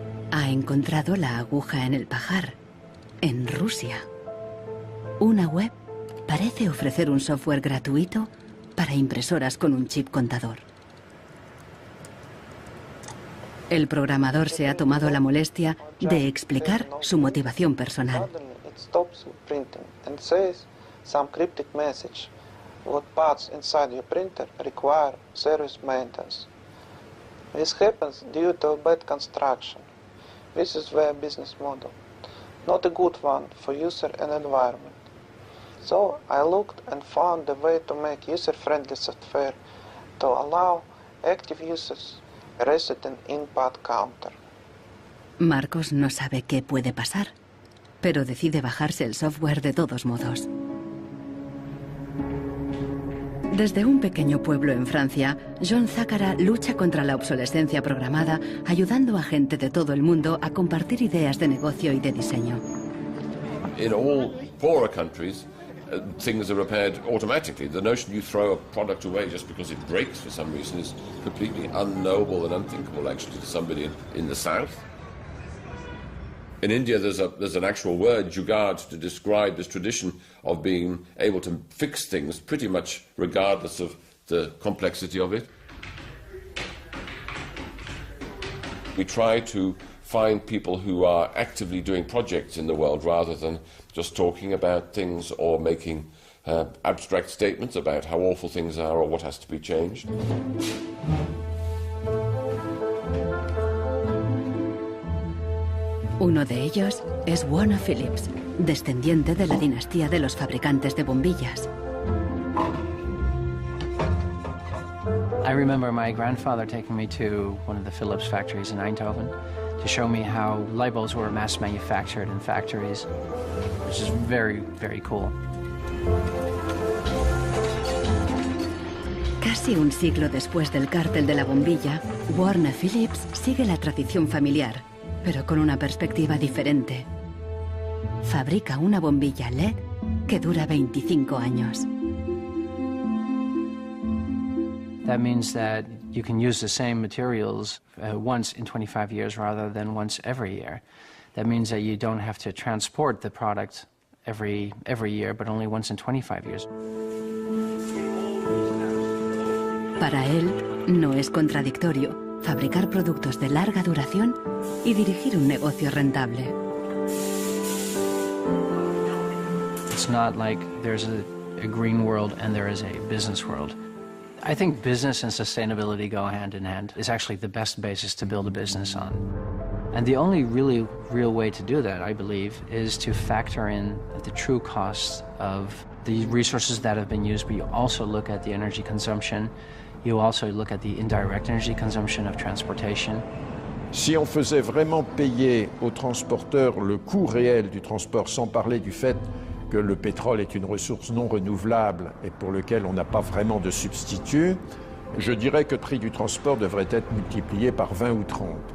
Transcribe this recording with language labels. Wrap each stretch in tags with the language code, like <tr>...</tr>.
<es>Ha encontrado la aguja en el pajar, en Rusia. Una web parece ofrecer un software gratuito para impresoras con un chip contador. El programador se ha tomado la molestia de explicar su motivación personal.</es> <en>Stops printing and says some cryptic message. What parts inside your printer require service maintenance. This happens due to a bad construction. This is their business model. Not a good one for user and environment. So I looked and found a way to make user-friendly software to allow active users a reset an input counter.</en> <es>Marcos no sabe qué puede pasar, pero decide bajarse el software de todos modos. Desde un pequeño pueblo en Francia, John Zácara lucha contra la obsolescencia programada, ayudando a gente de todo el mundo a compartir ideas de negocio y de diseño.</es> <en>In all poorer countries, things are repaired automatically. The notion you throw a product away just because it breaks for some reason is completely unknowable and unthinkable, actually, to somebody in the south. In India, there's an actual word, jugaad, to describe this tradition of being able to fix things pretty much regardless of the complexity of it. We try to find people who are actively doing projects in the world rather than just talking about things or making abstract statements about how awful things are or what has to be changed.</en> <es>Uno de ellos es Warner Phillips, descendiente de la dinastía de los fabricantes de bombillas.</es> <en>I remember my grandfather taking me to one of the Philips factories in Eindhoven to show me how light bulbs were mass manufactured in factories, which is very, very cool.</en> <es>Casi un siglo después del cártel de la bombilla, Warner Phillips sigue la tradición familiar, pero con una perspectiva diferente. Fabrica una bombilla LED que dura 25 años.</es> <en>That means that you can use the same materials once in 25 years rather than once every year. That means that you don't have to transport the product every year, but only once in 25 years.</en> <es>Para él, no es contradictorio fabricar productos de larga duración y dirigir un negocio rentable.</es> <en>It's not like there's a green world and there is a business world. I think business and sustainability go hand in hand. It's actually the best basis to build a business on. And the only really real way to do that, I believe, is to factor in the true costs of the resources that have been used, but you also look at the energy consumption. You also look at the indirect energy consumption of transportation.</en> <fr>Si on faisait vraiment payer aux transporteurs le coût réel du transport, sans parler du fait que le pétrole est une ressource non renouvelable et pour lequel on n'a pas vraiment de substitut, je dirais que le prix du transport devrait être multiplié par 20 ou 30.</fr>